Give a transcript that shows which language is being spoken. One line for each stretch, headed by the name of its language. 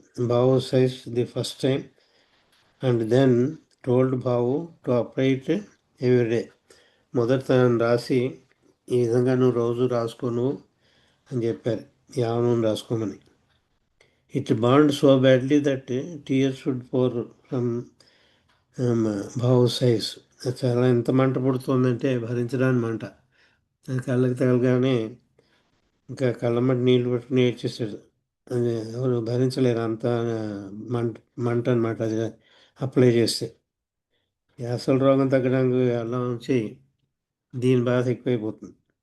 English: బాబు size the first time and then told బాబు to apply it every day.
Telugu: మొదట తనని రాసి ఈ విధంగా నువ్వు రోజు రాసుకోను అని చెప్పారు, ఈ ఆవు నూనె రాసుకోమని.
English: It burned so badly that tears would pour from Bhav's eyes.
Telugu: చాలా ఎంత మంట పుడుతుందంటే భరించడానికి మంట. అది కళ్ళకి తగలగానే ఇంకా కళ్ళమ్మటి నీళ్ళు పట్టుకుని ఏడ్చేసాడు. అది ఎవరు భరించలేరు, అంత మంట అనమాట అది అప్లై చేస్తే. అసలు రోగం తగ్గడానికి అలా ఉంచి దీని బాధ ఎక్కువైపోతుంది.